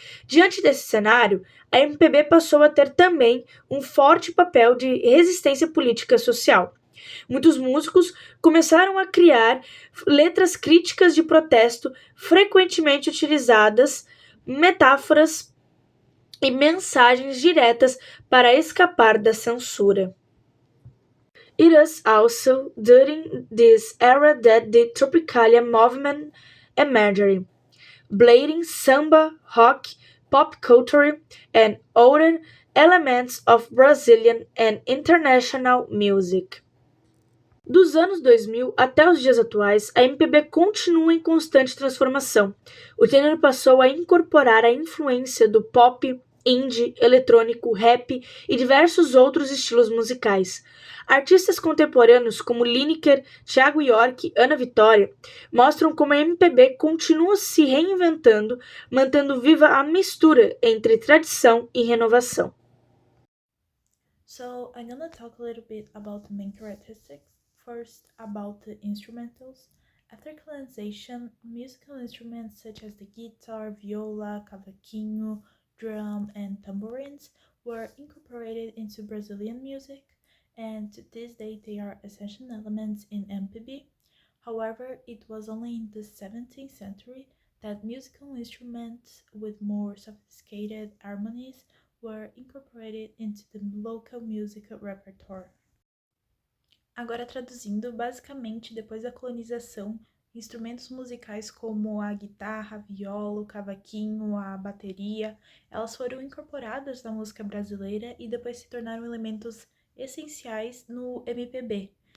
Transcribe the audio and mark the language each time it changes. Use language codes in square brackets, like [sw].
[pt] Diante desse cenário, a MPB passou a ter também um forte papel de resistência política e social. Muitos músicos começaram a criar letras críticas de protesto, frequentemente utilizadas metáforas e mensagens diretas para escapar da censura. [en] It was also during this era that the Tropicalia movement emerged, blending samba, rock, pop culture, and other elements of Brazilian and international music. [pt] Dos anos 2000 até os dias atuais, a MPB continua em constante transformação. O gênero passou a incorporar a influência do pop, indie, eletrônico, rap e diversos outros estilos musicais. Artistas contemporâneos como Lineker, Thiago York e Ana Vitória mostram como a MPB continua se reinventando, mantendo viva a mistura entre tradição e renovação. [en] So I'm gonna talk a little bit about the main characteristics. First, about the instrumentals. After colonization, musical instruments such as the guitar, viola, cavaquinho, drum, and tambourines were incorporated into Brazilian music, and to this day they are essential elements in MPB. However, it was only in the 17th century that musical instruments with more sophisticated harmonies were incorporated into the local music repertoire. [pt] Agora traduzindo, basicamente, depois da colonização, instrumentos musicais como a guitarra, a viola, o cavaquinho, a bateria, elas foram incorporadas na música brasileira e depois se tornaram elementos essenciais no MPB.